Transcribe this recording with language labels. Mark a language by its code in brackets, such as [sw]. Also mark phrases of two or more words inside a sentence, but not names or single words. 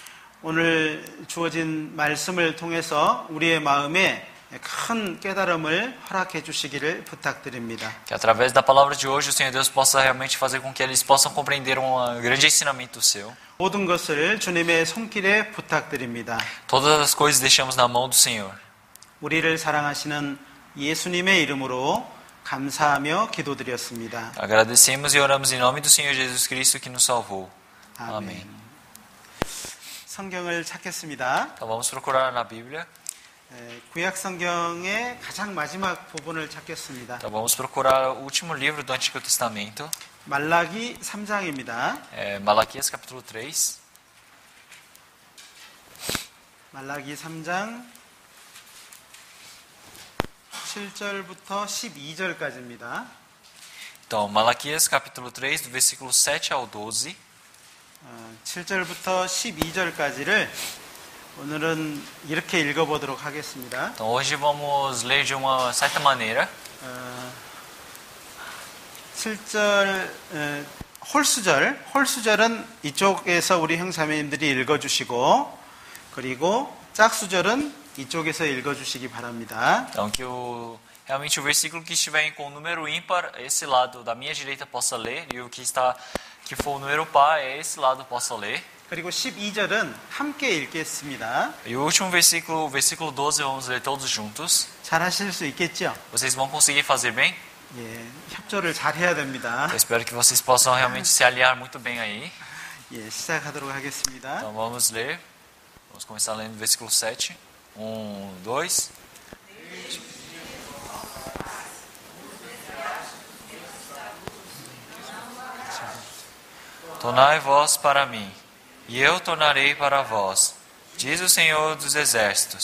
[ko] 오늘 주어진 말씀을 통해서 우리의 마음에 큰 깨달음을 허락해 주시기를 부탁드립니다. [pt] Que através da palavra de hoje o Senhor Deus possa realmente fazer com que eles possam compreender grande ensinamento seu. [ko] 모든 것을 주님의 손길에 부탁드립니다. [pt] Todas as coisas deixamos na mão do Senhor. [ko] 우리를 사랑하시는 예수님의 이름으로 감사하며 기도드렸습니다. [pt] Agradecemos e oramos em nome do Senhor Jesus Cristo que nos salvou. Amém. [ko] 성경을 찾겠습니다. [pt] Então vamos procurar na Bíblia. [ko] 구약 성경의 가장 마지막 부분을 찾겠습니다. [pt] Então vamos procurar o último livro do Antigo Testamento. [ko] 말라기 3장입니다. [pt] Malaquias capítulo 3. [ko] 말라기 3장 7절부터 12절까지입니다. [pt] Então, Malaquias capítulo 3, do versículo 7 ao 12. [ko] 7절부터 12절까지를 오늘은 이렇게 읽어보도록 하겠습니다. [pt] Então, hoje vamos ler de uma certa maneira. [ko] 7절 홀수절은 이쪽에서 우리 형사님들이 읽어주시고 그리고 짝수절은 이쪽에서 읽어주시기 바랍니다. [pt] Então, que realmente o versículo que estiver com o número ímpar, esse lado da minha direita possa ler, e o que for o número par, esse lado possa ler. [ko] 그리고 12절은 함께 읽겠습니다. [pt] E o último versículo, o versículo 12, vamos ler todos juntos. [ko] 잘 하실 수 있겠죠? [pt] Vocês vão conseguir fazer bem? [ko] 예, 협조를 잘 해야 됩니다. [pt] Eu espero que vocês possam realmente se aliar muito bem aí. [ko] 예, 시작하도록 하겠습니다. [pt] Então vamos ler. Vamos começar lendo o versículo 7. 1, 2. Tornai vós para mim, e eu tornarei para vós, diz o Senhor dos Exércitos.